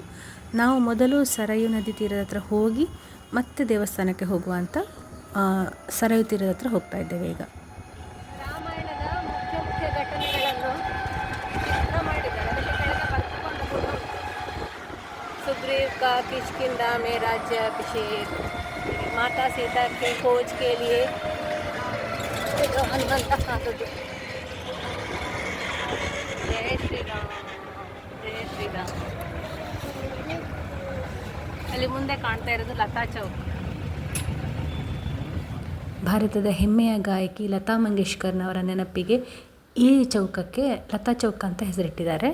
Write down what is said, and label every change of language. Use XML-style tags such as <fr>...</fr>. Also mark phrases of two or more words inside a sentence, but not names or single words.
<kn>ನಾವು ಮೊದಲು ಸರಯೂ ನದಿ ತೀರದ ಹತ್ರ ಹೋಗಿ ಮತ್ತೆ ದೇವಸ್ಥಾನಕ್ಕೆ ಹೋಗುವ ಅಂತ ಸರಯೂ ತೀರದ ಹತ್ರ ಹೋಗ್ತಾ ಇದ್ದೇವೆ ಈಗ. ರಾಮಾಯಣದ ಮುಖ್ಯ ಘಟನೆಗಳನ್ನು ಚಿತ್ರ ಮಾಡಿದ್ದಾರೆ. ಅದಕ್ಕೆ ಕೆಳಗೆ ಬರೆದುಕೊಂಡು</kn> <hi>ಸುಗ್ರೀವ್ का किष्किंधा में राज्याभिषेक, माता सीता के खोज के लिए</hi> <kn>ಹನುಮಂತ ಹಾಕೋದು. ಜಯ ಶ್ರೀರಾಮ್, ಜಯ ಶ್ರೀರಾಮ್. ಅಲ್ಲಿ ಮುಂದೆ ಕಾಣ್ತಾ ಇರೋದು ಲತಾ ಚೌಕ್. ಭಾರತದ ಹೆಮ್ಮೆಯ ಗಾಯಕಿ ಲತಾ ಮಂಗೇಶ್ಕರ್ನವರ ನೆನಪಿಗೆ ಈ ಚೌಕಕ್ಕೆ ಲತಾ ಚೌಕ್ ಅಂತ ಹೆಸರಿಟ್ಟಿದ್ದಾರೆ.</kn>